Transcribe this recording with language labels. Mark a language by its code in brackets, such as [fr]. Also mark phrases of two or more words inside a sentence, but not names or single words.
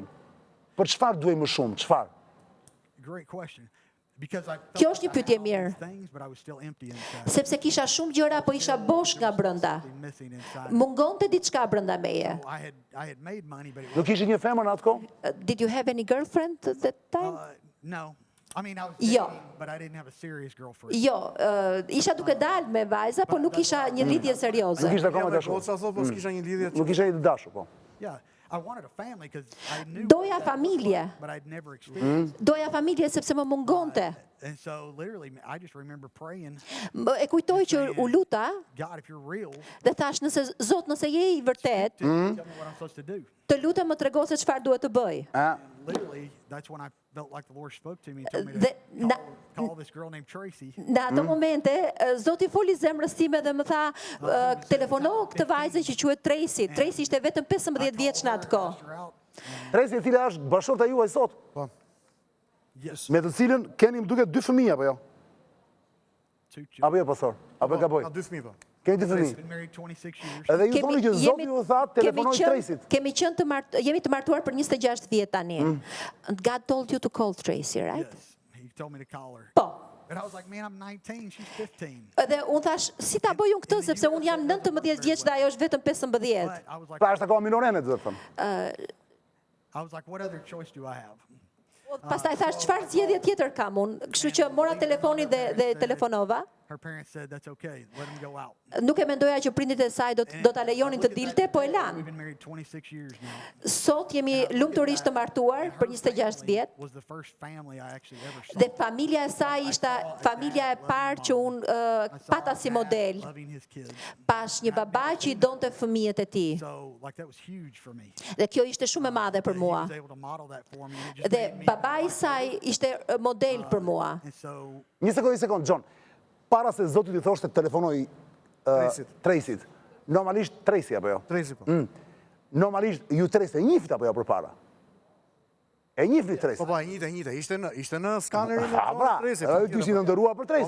[sq] Për çfarë duhej më shumë? Çfarë? [en] Great question. Because I [sq] Kjo [en] felt [sq] është një [en] like I [sq] pyetje [en] had all [sq] mirë. [en] these things, but I was still empty inside. [sq] Sepse kisha shumë gjëra, po isha bosh nga brenda. [en] Something missing inside. [sq] Mungonte diçka brenda meje. [en] So I had made money, but it [sq] Nuk [en] wasn't. [sq] kishit një femër në atë kohë? [en] Did you have any girlfriend at that time? No. I mean, I was [sq] Jo. [en] dating, but I didn't have a serious girlfriend. [sq] Jo, isha duke dalë me vajza, po nuk isha një lidhje serioze. Nuk ishte Ja, akoma dhe dashur. goca thot, po s'kisha një lidhje. Nuk isha i dashur, po. [en] Yeah. I wanted a family because I knew [sq] Doja [en] what that looked [sq] familje. [en] like, but I'd never experienced. [sq] Doja familje sepse më mungonte. [en] And so literally, I just remember praying, [sq] E kujtoj që u luta [en] God, if you're real, [sq] dhe thash, Zot, nëse je i vërtet, [en] tell me what I'm supposed to do. [sq] të lutem më trego se çfarë duhet të bëj. [en] Literally, that's when I felt like the Lord spoke to me and told me [sq] Dhe [en] to call this girl named Tracy. [sq] në ato momente, Zoti foli zemrës time dhe më tha, telefono këtë vajzën që quhet Tracy. Tracy ishte vetëm 15 vjeç në atë kohë. [en] Asked her out, and [sq] Tresi e cila është bashkëshorta juaj sot, [en] yes, [sq] me të cilën keni më duket 2 fëmijë apo jo? [en] 2 children. [sq] Apo jo, pastor? Apo e gaboj? Ka 2 fëmijë po. Keni 2 fëmijë. [en] Been married 26 years. [sq] Edhe ju thoni që Zoti ju tha telefonoj Tresit. Jemi të martuar për 26 vjet tani. [en] God told you to call Tracy, right? Yes, he told me to call her. [sq] Po. [en] And I was like, man, I'm 19, she's 15. [sq] Edhe unë thash, si ta bëj unë këtë, sepse unë jam 19 vjeç dhe ajo është vetëm 15. [en] But I was like, [sq] Pra është akoma minorene, do të thëmë. [en] I was like, what other choice do I have? [sq] Pastaj thash, çfarë zgjedhje tjetër kam unë? Kështu që mora telefonin dhe telefonova. [en] Her parents said, that's okay, let him go out. [sq] Nuk e mendoja që prindit e saj do ta lejonin të dilte, po e lan. [en] We've been married 26 years now. [sq] Sot jemi lumturisht të martuar për 26 vjet. [en] Was the first family I actually ever saw. [sq] Dhe familja e saj ishte familja e parë që unë pata si model. [en] Loving his kids. [sq] Pash një baba që i donte fëmijët e tij. [en] So, like, that was huge for me. [sq] Dhe kjo ishte shumë e madhe për [en] He [sq] mua. [en] was able to model that for me. And it just [sq] Dhe [en] made me [sq] babai i saj ishte model për mua. [en] And so, [sq] Një sekond, John. Para se Zoti t'i thoshte telefonoj Tresit. Normalisht Tresi apo jo? Tresi po. Normalisht ju Tresi e njifit apo jo përpara? E njifit Tresi. Po, e njëjtë. Ishte në skanerin A, pra, Tresi. ju kishit ndërruar për Tresi.